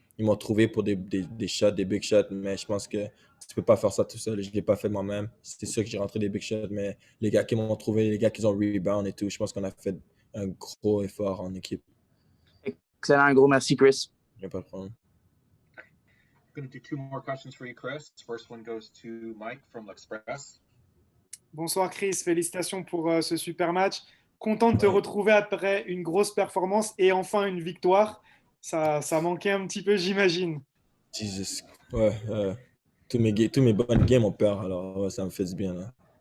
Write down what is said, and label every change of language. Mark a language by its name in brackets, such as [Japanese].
[French] ils m'ont trouvé pour des shots, des big shots, mais je pense que tu peux pas faire ça tout seul. Je l'ai pas fait moi-même. C'est sûr que j'ai rentré des big shots, mais les gars qui m'ont trouvé, les gars qui ont rebound et tout, je pense qu'on a fait un gros effort en équipe. Excellent, un gros merci, Chris. Il n'y a pas de problème. [English] I'm going to do 2 more questions for you, Chris. First one goes to Mike from l'Express. [French] Bonsoir Chris, félicitations pour ce super match. Content de te retrouver après une grosse performance et enfin une victoire. Ça manquait un petit peu, j'imagine. [English] Jesus. [French] Ouais, tous mes bonnes games, on perd, alors ouais, ça me fait du bien, là.